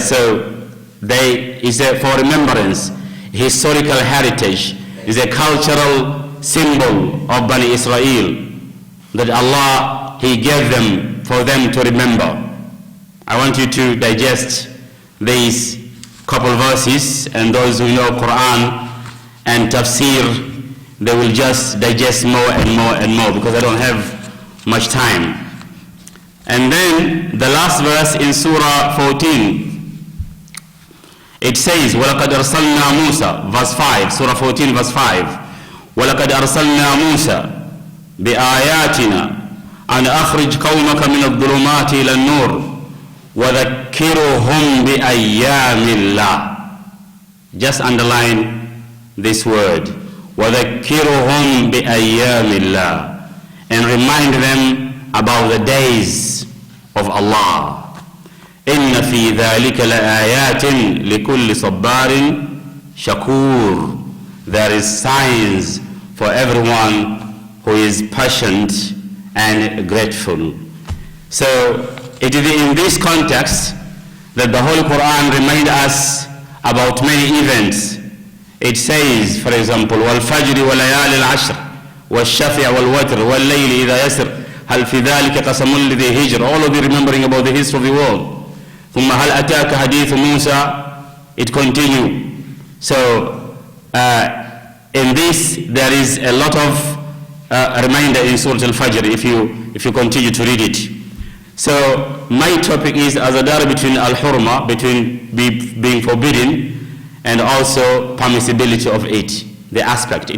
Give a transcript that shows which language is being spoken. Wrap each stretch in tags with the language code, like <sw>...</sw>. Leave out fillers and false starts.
<en>So is for remembrance. Historical heritage is a cultural symbol of Bani Israel that Allah, He gave them for them to remember. I want you to digest these couple verses, and those who know Quran and tafsir, they will just digest more and more and more, because I don't have much time. And then the last verse in Surah 14, it says,</en> <ar>وَلَقَدْ أَرْسَلْنَا مُوسَى,</ar> <en>verse 5, Surah 14, verse 5,</en> <ar>وَلَقَدْ أَرْسَلْنَا مُوسَى بِآيَاتِنَا أَنْ أَخْرِجْ قَوْمَكَ مِنَ الظُّلُمَاتِ إِلَى النُّورِ وَذَكِّرُهُمْ بِأَيَّامِ اللَّهِ.</ar> <en>Just underline this word,</en> <ar>وَذَكِّرُهُمْ بِأَيَّامِ اللَّهِ,</ar> <en>and remind them about the days of Allah.</en> <ar>إِنَّ فِي ذَلِكَ لَآيَاتٍ لِكُلِّ صَبَّارٍ شَكُورٍ.</ar> <en>There is signs for everyone who is patient and grateful. So it is in this context that the Holy Quran reminds us about many events. It says, for example,</en> <ar>وَالْفَجْرِ وَلَيَالِ الْعَشْرِ وَالشَّفْعِ وَالْوَتْرِ وَاللَّيْلِ إِذَا يَسْرِ هَلْ فِي ذَلِكَ قَسَمٌ لِذِي هِجْرٍ.</ar> <en>All of you remembering about the history of the world.</en> <ar>ثُمَّ هَلْ أَتَاكَ حَدِيثُ مُوسَى.</ar> <en>It continues. So in this there is a lot of reminder in Surah Al-Fajr if you continue to read it. So my topic is azadari between al-hurma, between being forbidden, and also permissibility of it, the aspect.</en>